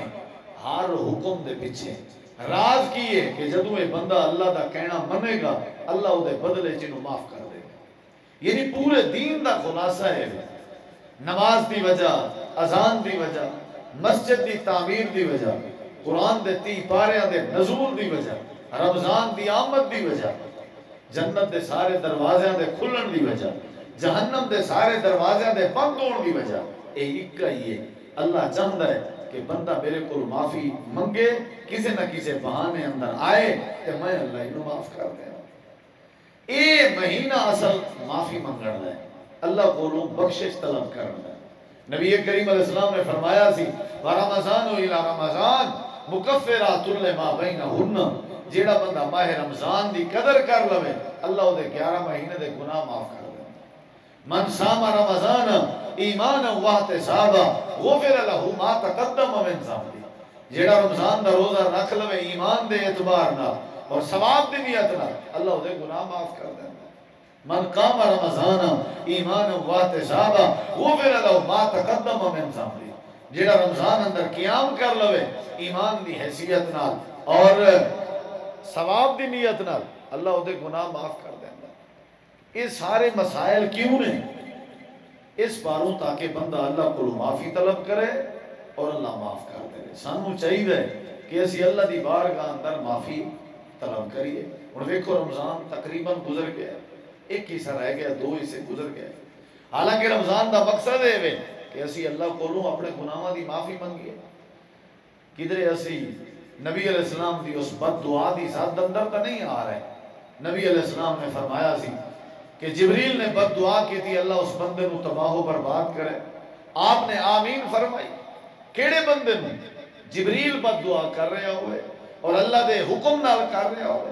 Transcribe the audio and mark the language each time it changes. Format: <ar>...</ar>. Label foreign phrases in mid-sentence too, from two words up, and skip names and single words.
<pa>ہر حکم دے پیچھے راز کی ہے کہ جدوں یہ بندہ اللہ دا کہنا منے گا اللہ او دے بدلے چنوں معاف کر دے گا. یعنی پورے دین دا خلاصہ ہے نماز دی وجہ, اذان دی وجہ, مسجد دی تعمیر دی وجہ, قرآن دے 30 پاریاں دے نزول دی وجہ, رمضان دی آمد دی وجہ, جنت دے سارے دروازیاں دے کھلن دی وجہ, جہنم دے سارے دروازیاں دے بند ہون دی وجہ اے ایک ہی ہے.</pa> <ur>اللہ چاہتا ہے کہ بندہ میرے کو معافی منگے کسی نہ کسی بہانے اندر آئے کہ میں اللہ انہوں معاف کر دیں.</ur> <pa>اے مہینہ اصل معافی منگن ہے,</pa> <ur>اللہ کو بخشش طلب کرنا ہے.</ur> <pa>نبی کریم علیہ السلام نے فرمایا سی</pa> <ar>رمضان الى رمضان مکفرات لما بینہن.</ar> <pa>جیڑا بندہ ماہ رمضان دی قدر کر لوے اللہ او دے 11 مہینے دے گناہ معاف کر دے.</pa> <ar>من صام رمضان ایمانا واحتسابا غفر له ما تقدم من ذنبه.</ar> <pa>جیڑا رمضان دا روزہ رکھ لوے ایمان دے اعتبار نال اور ثواب دی نیت نال اللہ او دے گناہ معاف کر دے.</pa> <ar>من قام رمضان ایمانا واحتسابا غفر له ما تقدم من ذنبه.</ar> <pa>جیڑا رمضان اندر قیام کر لوے ایمان دی حیثیت نال اور ثواب دی نیت نال اللہ او دے گناہ معاف کر دیندا. یہ سارے مسائل کیوں نے اس باروں تاکہ بندہ اللہ کو معافی طلب کرے اور اللہ معاف کر دے. سانو چاہیے کہ اسی اللہ دی بارگاہ اندر معافی طلب کریے.</pa> <ur>اور دیکھو رمضان تقریباً گزر گیا, ایک حصہ رہ گیا, 2 حصے گزر گئے.</ur> <pa>حالانکہ رمضان دا مقصد ہے کہ اسی اللہ کو اپنے گناہاں دی معافی منگیے. کدھر اسی نبی علیہ السلام دی اس بد دعا دی ساتھ اندر تا نہیں آ رہے.</pa> <ur>نبی علیہ السلام نے فرمایا سی کہ جبریل نے بد دعا کی تھی اللہ اس بندے کو تباہ و برباد کرے. آپ نے آمین فرمائی.</ur> <pa>کیڑے بندے نے جبریل بد دعا کر رہے ہوئے اور اللہ دے حکم نال کر رہے ہوئے.</pa>